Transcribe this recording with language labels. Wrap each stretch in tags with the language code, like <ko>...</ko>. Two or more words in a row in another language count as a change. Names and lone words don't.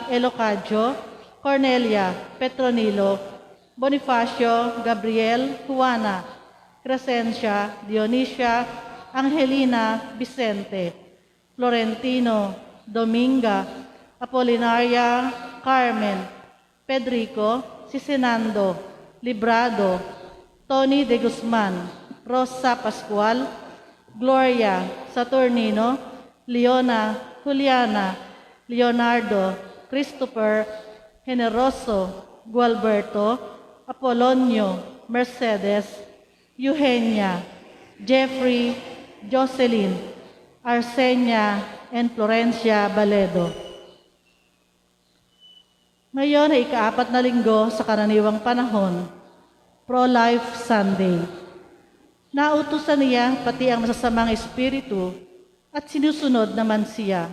<tl>Elocadio, Cornelia, Petronilo, Bonifacio, Gabriel, Juana, Crescencia, Dionisia, Angelina, Vicente, Florentino, Dominga, Apolinaria, Carmen, Pedrico, Sisinando, Librado, Tony de Guzman, Rosa Pascual, Gloria Saturnino, Leona, Juliana, Leonardo, Christopher, Generoso, Gualberto, Apolonio, Mercedes, Eugenia, Jeffrey, Jocelyn, Arsenia, and Florencia Baledo. Ngayon ay ika-4 na linggo sa karaniwang panahon, Pro-Life Sunday. Nautusan niya pati ang masasamang espiritu at sinusunod naman siya.</tl>